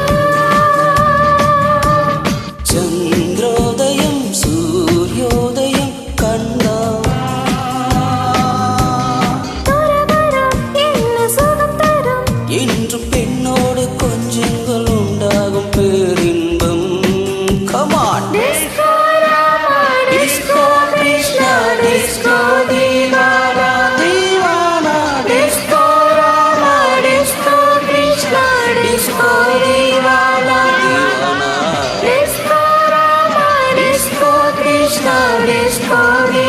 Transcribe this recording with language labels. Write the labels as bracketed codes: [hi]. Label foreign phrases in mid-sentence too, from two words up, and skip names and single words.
[ta] சந்திரோதயம் சூரியோதயம் கண்டா துறவரம் என்ன சுகம் தரும் என்று பெண்ணோடு கொஞ்சங்கள் உண்டாகும் பேரின்பம். [en] Come on. டிஸ்கோ ராமா Disco Krishna, Disco Divana, Divana, Disco Rama, Disco Krishna, Disco Divana, Divana, டிஸ்கோ ராமா Disco Krishna, Disco